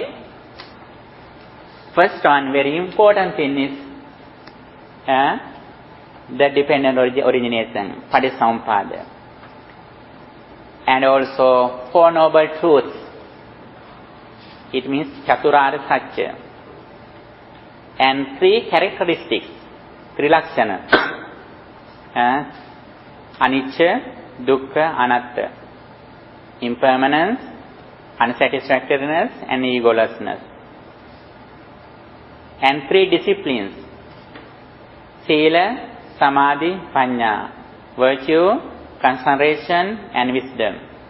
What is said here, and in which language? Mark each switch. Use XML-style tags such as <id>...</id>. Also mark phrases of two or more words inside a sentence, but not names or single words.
<en>First one, very important thing is the dependent origination, Patisampada. And also Four Noble Truths. It means</en> <sa>Chaturara Satya.</sa> <en>And 3 characteristics, 3 lakshana.</en> <pi>Anicca, dukkha, anatta.</pi> <en>Impermanence, unsatisfactoriness, and egolessness. And 3 disciplines,</en> <pi>Sila, Samadhi, Panya.</pi> <en>Virtue, concentration, and wisdom.</en>